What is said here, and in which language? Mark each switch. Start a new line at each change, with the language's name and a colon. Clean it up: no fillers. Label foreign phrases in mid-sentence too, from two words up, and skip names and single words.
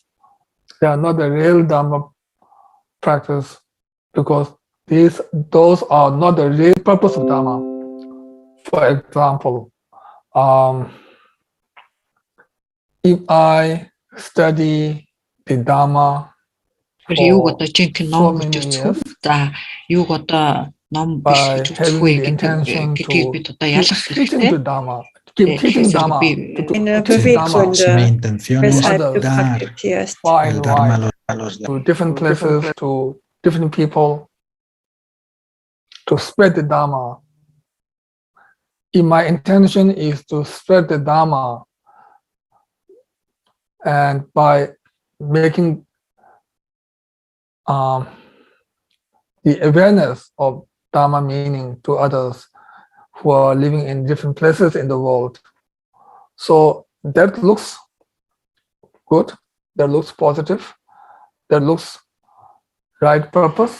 English: They are not a real Dharma practice because those are not the real purpose of Dharma. For example, if I study the Dharma
Mongolian: юуг одоо жинхэнэ
English: so
Mongolian: ном
English: many
Mongolian: гэж үзэх
English: years
Mongolian: үү? За юуг одоо ном биш
English: by
Mongolian: гэж үзэх
English: having
Mongolian: вэ
English: the intention
Mongolian: гэдгийг
English: to
Mongolian: бид одоо
English: keep
Mongolian: ялгах
English: teaching
Mongolian: хэрэгтэй.
English: the Dharma, keep teaching Dharma, to
German: Eine
English: teach Dharma
German: Beweggründe,
English: to
German: weshalb du
English: others
German: praktizierst.
English: far and wide, to different places, to different people, to spread the Dharma. If my intention is to spread the Dharma, and by making the awareness of Dharma meaning to others who are living in different places in the world, so that looks good, that looks positive, that looks right purpose.